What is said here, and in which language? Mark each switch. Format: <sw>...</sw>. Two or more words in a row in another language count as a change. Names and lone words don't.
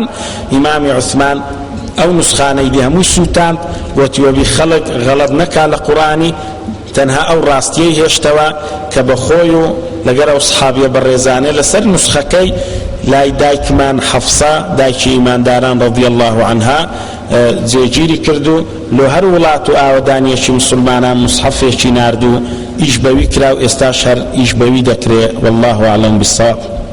<ckb>ئیمامی عوسمان ئەو نوسخانەی دی هەمووی سووتاند، گوتی وەبی خەڵک غەڵەت نەکا لە قورئانی، تەنها ئەو ڕاستیەی هێشتەوە کە بەخۆی و لەگەر ئەو سەحابیە بەڕێزانە لەسەر نوسخەکەی لای دایکمان حەفسە دایکی ئیمانداران</ckb> <ar>ڕەضی الله عنها</ar> <ckb>جێگیری کرد و لە هەر وڵات و ئاوەدانیەکی مسلمانان مصحەفێکی نارد و ئیش بەوی کرا و ئێستاش هەر ئیش بەوی دەکرێت.</ckb> <ar>والله أعلم بالصواب.</ar>